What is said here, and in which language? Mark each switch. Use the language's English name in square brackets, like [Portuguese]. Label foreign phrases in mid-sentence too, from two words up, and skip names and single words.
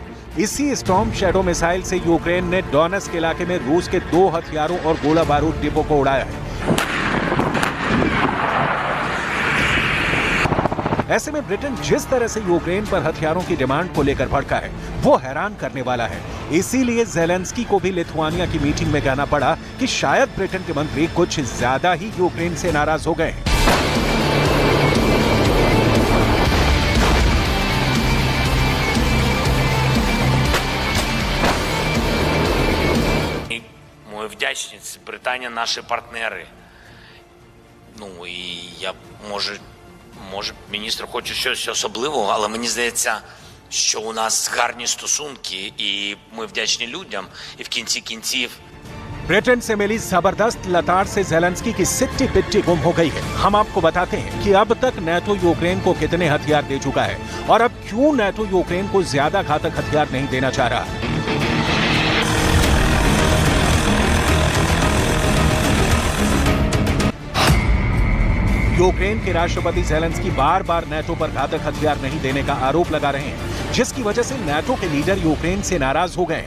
[Hindi] इसी स्टॉर्म शैडो मिसाइल से यूक्रेन ने डोनेट्स्क इलाके में रूस के 2 हथियारों और गोला बारूद डिपो को उड़ाया है। ऐसे में ब्रिटेन जिस तरह से यूक्रेन पर हथियारों की डिमांड को लेकर भड़का है वो हैरान करने वाला है। इसीलिए ज़ेलेंस्की को भी लिथुआनिया की मीटिंग में कहना पड़ा कि शायद ब्रिटेन के मंत्री कुछ ज्यादा ही यूक्रेन से नाराज हो गए हैं। [Ukrainian] Ми вдячні, Британія наші партнери. Ну і я, може міністр хоче щось особливого, але мені здається, що у нас гарні стосунки і ми вдячні людям, і в кінці кінців [Hindi] ब्रिटेन से मिली जबरदस्त लताड़ से ज़ेलेंस्की की सिट्टी पिट्टी गुम हो गई है। हम आपको बताते हैं कि अब तक नेटो यूक्रेन को कितने हथियार दे चुका है और अब क्यों नेटो यूक्रेन को ज्यादा घातक हथियार नहीं देना चाह रहा। यूक्रेन के राष्ट्रपति ज़ेलेंस्की बार बार नेटो पर घातक हथियार नहीं देने का आरोप लगा रहे हैं, जिसकी वजह से नेटो के लीडर यूक्रेन से नाराज हो गए हैं।